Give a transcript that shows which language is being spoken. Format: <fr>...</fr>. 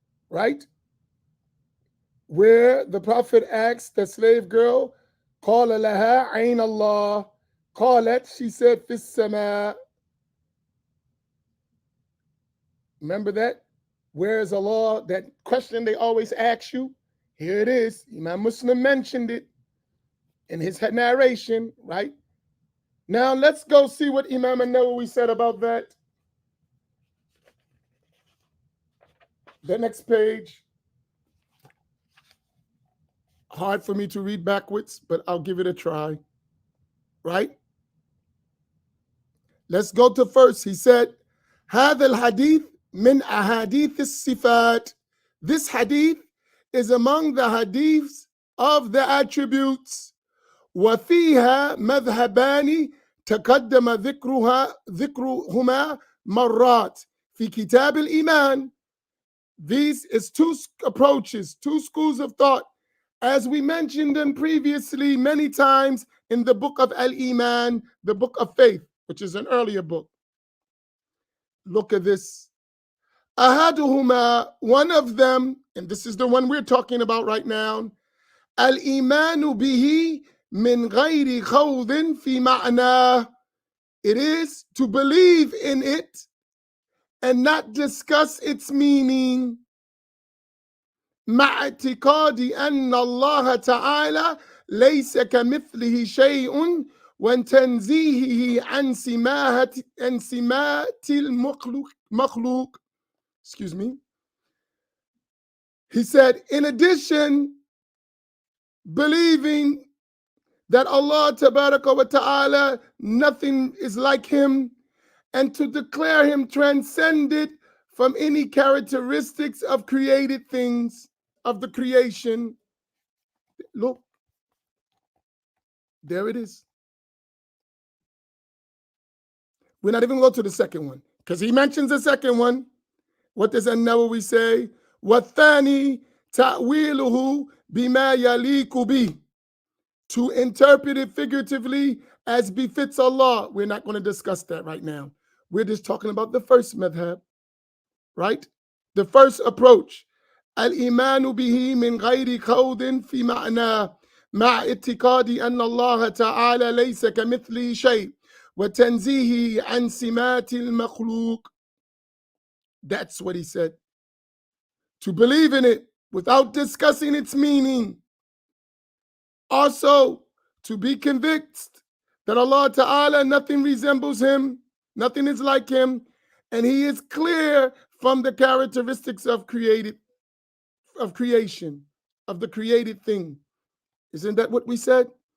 <en>Right? Where the Prophet asked the slave girl,</en> <ar>قال لها عين الله. قالت,</ar> <en>she said,</en> <ar>في السماء.</ar> <en>Remember that? Where is Allah? That question they always ask you. Here it is. Imam Muslim mentioned it in his narration, right? Now let's go see what Imam an-Nawawi said about that. The next page. Hard for me to read backwards, but I'll give it a try, right? Let's go to first. He said,</en> <ar>هذا الحديث من أحاديث الصفات.</ar> <en>This hadith is among the hadiths of the attributes.</en> <ar>وفيها مذهبان تقدم ذكرهما مرات في كتاب الإيمان.</ar> <en>These is two approaches, two schools of thought As we mentioned them previously many times in the book of Al-Iman, the book of faith, which is an earlier book. Look at this. Ahaduhuma, one of them, and this is the one we're talking about right now,</en> <ar>al-imanu bihi min ghayri khawdin fi ma'na.</ar> <en>It is to believe in it and not discuss its meaning.</en> <ar>مع اعتقاد أن الله تعالى ليس كمثله شيء وتنزيهه عن سمات المخلوق.</ar> <en>Excuse me. He said, in addition, believing that Allah tabaraka wa ta'ala, nothing is like him, and to declare him transcended from any characteristics of created things, of the creation. Look, there it is. We're not even going to the second one, because he mentions the second one. What does an-Nawawi say?</en> <ar>وَالثَّانِي تَأْوِيلُهُ بِمَا يَلِيقُ بِهِ.</ar> <en>To interpret it figuratively as befits Allah. We're not going to discuss that right now. We're just talking about the first madhab, right? The first approach.</en> <ar>Al-imanu bihi min ghayri khawdin fi ma'na مع اعتقاد أن الله تعالى ليس كمثله شيء وتنزيهه عن سمات المخلوق.</ar> <en>That's what he said. To believe in it without discussing its meaning. Also, to be convinced that Allah Ta'ala, nothing resembles him, nothing is like him, and he is clear from the characteristics of creation, of the created thing. Isn't that what we said?</en>